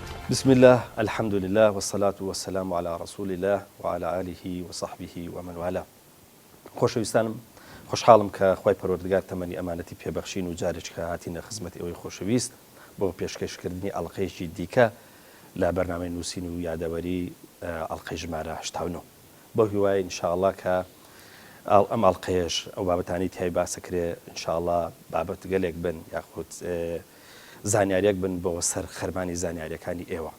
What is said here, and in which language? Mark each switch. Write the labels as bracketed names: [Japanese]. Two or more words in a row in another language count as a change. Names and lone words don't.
[Arabic] بسم الله الحمد لله والصلاة والسلام على رسول الله وعلى آله وصحبه ومن والاه. [Central Kurdish] خۆشەویستانم خۆشحاڵم کە خوای پەروەردگار تەمەنی ئەمانەتی پێبەخشین و جارێک کە هاتینە خزمەت ئەوەی خۆشەویست بۆ پێشکەشکردنی ئەڵقەیەکی دیکە لە بەرنامەی نووسین و یادەوەری ئەڵقەی ژمارە 89 بۆ هیوای ئینشاءالله کە ئەم ئەڵقەیەش ئەو بابەتانی تیای باسەکرێ ئینشاءالله بابەت گەلێک بن یاخود زانیاریەک بن بۆ سەر خەرمانی زانیاریەکانی ئێوە.